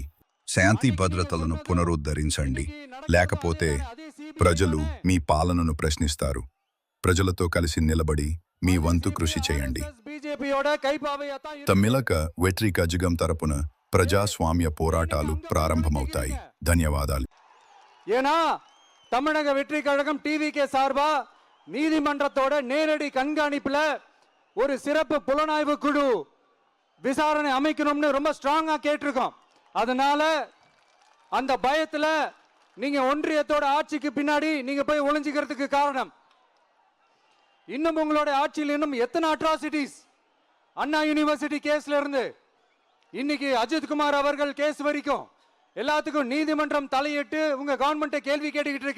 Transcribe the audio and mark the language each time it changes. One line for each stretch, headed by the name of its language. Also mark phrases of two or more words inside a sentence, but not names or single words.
Telugu: శాంతి భద్రతలను పునరుద్ధరించండి. లేకపోతే ప్రజలు మీ పాలనను ప్రశ్నిస్తారు. ప్రజలతో కలిసి నిలబడి మీ వంతు కృషి చేయండి. తమిళక వెట్రి కజగం తరపున ప్రజాస్వామ్య పోరాటాలు ప్రారంభమవుతాయి. ధన్యవాదాలు.
Tamil: ஏன்னா தமிழக வெற்றி கழகம் டிவிகே சார்பா நீதிமன்றத்தோட நேரடி கண்காணிப்புல ஒரு சிறப்பு புலனாய்வு குழு விசாரணை அமைக்கணும்னு ரொம்ப ஸ்ட்ராங்கா கேட்டிருக்கோம். அதனால அந்த பயத்துல நீங்க ஒன்றியத்தோட ஆட்சிக்கு பின்னாடி நீங்க போய் ஒளிஞ்சிக்கிறதுக்கு காரணம், இன்னும் உங்களோட ஆட்சியில் இன்னும் எத்தனை அட்ராசிட்டிஸ் அண்ணா யூனிவர்சிட்டி கேஸ்ல இருந்து இன்னைக்கு அஜித் குமார் அவர்கள் கேஸ் வரைக்கும் எல்லாத்துக்கும் நீதிமன்றம் தலையிட்டு உங்க கவர்மெண்ட்டை கேள்வி கேட்டுக்கிட்டு இருக்கு.